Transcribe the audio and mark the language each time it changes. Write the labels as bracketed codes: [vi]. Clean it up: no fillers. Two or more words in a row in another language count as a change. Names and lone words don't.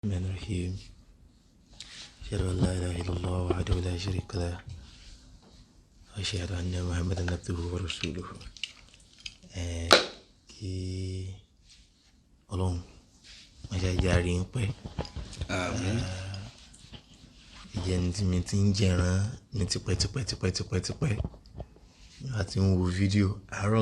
[ar] الرحمن الرحيم أشهد أن لا إله إلا الله وحده لا شريك له وأشهد أن محمدا عبده ورسوله [yo] kí Ọlọ́run má ṣe jàre ń pẹ́ ìjẹni tí mi ti ń jẹran ní tipẹ́ láti ń wo fídíò àárọ̀